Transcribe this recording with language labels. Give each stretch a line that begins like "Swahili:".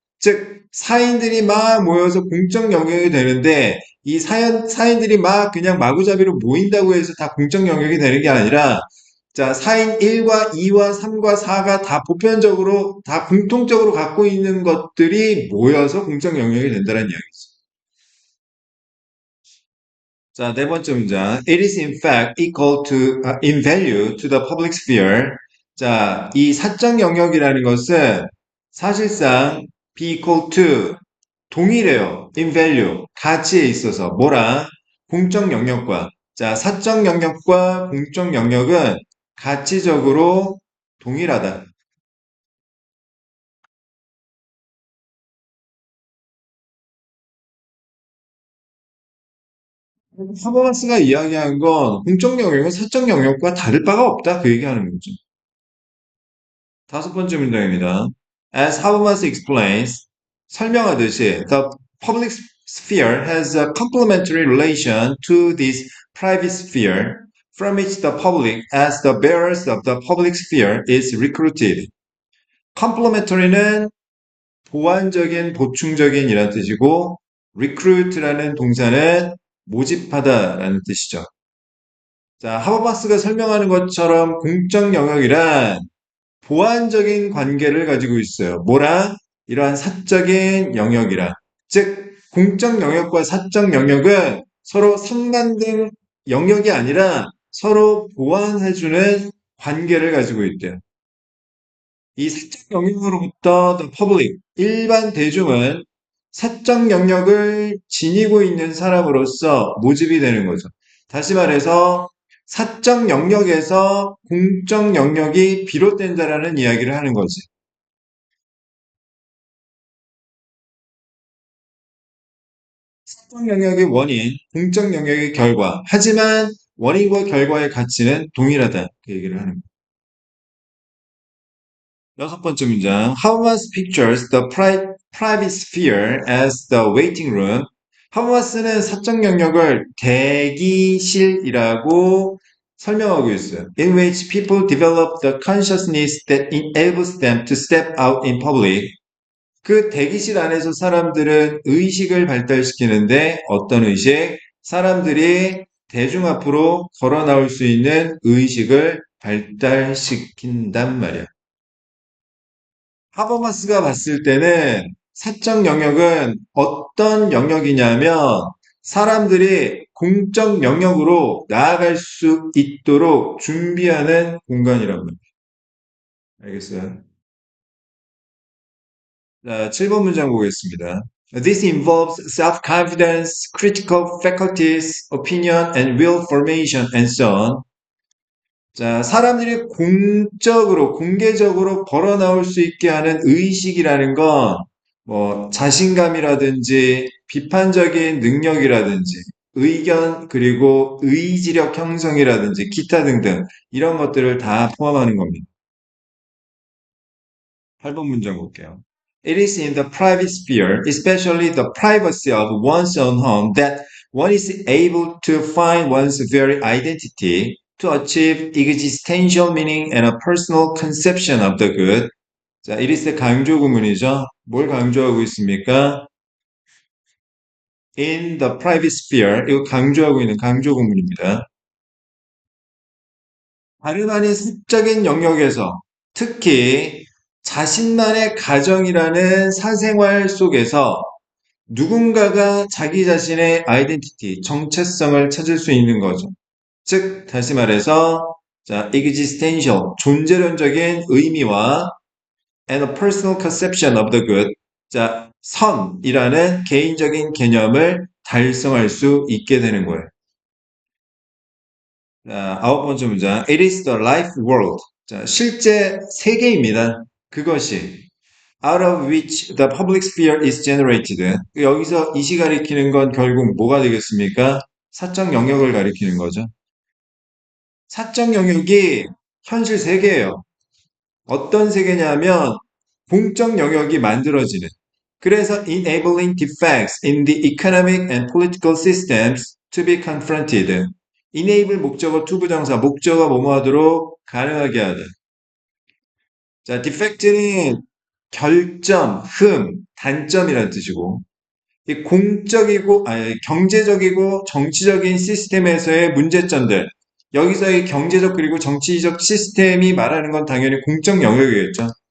Korean: 즉, 사인들이 막 모여서 공적 영역이 되는데 이 사인들이 막 그냥 마구잡이로 모인다고 해서 다 공적 영역이 되는 게 아니라 자, 사인 1과 2와 3과 4가 다 보편적으로, 다 공통적으로 갖고 있는 것들이 모여서 공적 영역이 된다는 이야기죠. 자, 네 번째 문장.
English: It is in fact equal to, in value to the public sphere.
Korean: 자, 이 사적 영역이라는 것은 사실상
English: be equal to,
Korean: 동일해요.
English: in value,
Korean: 가치에 있어서. 뭐랑? 공적 영역과. 자, 사적 영역과 공적 영역은 가치적으로 동일하다. 하버마스가 이야기한 건 공적 영역은 사적 영역과 다를 바가 없다. 그 얘기하는 거죠. 다섯 번째 문장입니다.
English: As Habermas explains,
Korean: 설명하듯이
English: the public sphere has a complementary relation to this private sphere from which the public, as the bearers of the public sphere, is recruited.
Korean: complementary는 보완적인, 보충적인 이란 뜻이고 recruit라는 동사는 모집하다라는 뜻이죠. 자, 하버마스가 설명하는 것처럼 공적 영역이란 보완적인 관계를 가지고 있어요. 뭐랑? 이러한 사적인 영역이랑. 즉, 공적 영역과 사적 영역은 서로 상반된 영역이 아니라 서로 보완해주는 관계를 가지고 있대요. 이 사적 영역으로부터
English: the public,
Korean: 일반 대중은 사적 영역을 지니고 있는 사람으로서 모집이 되는 거죠. 다시 말해서 사적 영역에서 공적 영역이 비롯된다라는 이야기를 하는 거지. 사적 영역의 원인, 공적 영역의 결과. 하지만 원인과 결과의 가치는 동일하다. 그 얘기를 하는 거예요. 여섯 번째 문장.
English: Habermas pictures the private sphere as the waiting room.
Korean: 하버마스는 사적 영역을 대기실이라고 설명하고 있어요.
English: In which people develop the consciousness that enables them to step out in public.
Korean: 그 대기실 안에서 사람들은 의식을 발달시키는데 어떤 의식? 사람들이 대중 앞으로 걸어 나올 수 있는 의식을 발달시킨단 말이야. 하버마스가 봤을 때는 사적 영역은 어떤 영역이냐면 사람들이 공적 영역으로 나아갈 수 있도록 준비하는 공간이란 말이에요. 알겠어요? 자, 7번 문장 보겠습니다.
English: This involves self-confidence, critical faculties, opinion, and will formation, and so on.
Korean: 자, 사람들이 공적으로, 공개적으로 걸어 나올 수 있게 하는 의식이라는 건, 뭐, 자신감이라든지, 비판적인 능력이라든지, 의견, 그리고 의지력 형성이라든지, 기타 등등, 이런 것들을 다 포함하는 겁니다. 8번 문장 볼게요.
English: It is in the private sphere, especially the privacy of one's own home, that one is able to find one's very identity, to achieve existential meaning and a personal conception of the good.
Korean: 자, it is 강조 구문이죠. 뭘 강조하고 있습니까?
English: In the private sphere,
Korean: 이거 강조하고 있는 강조 구문입니다. 다름 아닌 사적인 영역에서 특히 자신만의 가정이라는 사생활 속에서 누군가가 자기 자신의 아이덴티티, 정체성을 찾을 수 있는 거죠. 즉, 다시 말해서, 자, existential, 존재론적인 의미와
English: and a personal conception of the good,
Korean: 자, 선이라는 개인적인 개념을 달성할 수 있게 되는 거예요. 자, 아홉 번째 문장.
English: It is the life world.
Korean: 자, 실제 세계입니다. 그것이
English: out of which the public sphere is generated.
Korean: 여기서 이시 가리키는 건 결국 뭐가 되겠습니까? 사적 영역을 가리키는 거죠. 사적 영역이 현실 세계예요. 어떤 세계냐면 공적 영역이 만들어지는. 그래서
English: enabling defects in the economic and political systems to be confronted.
Korean: enable 목적어 투부정사 목적어 뭐뭐 하도록 가능하게 하다. 자, defect는 결점, 단점이라는 뜻이고 이 공적이고 아니, 경제적이고 정치적인 시스템에서의 문제점들 여기서 이 경제적 그리고 정치적 시스템이 말하는 건 당연히 공적 영역이겠죠.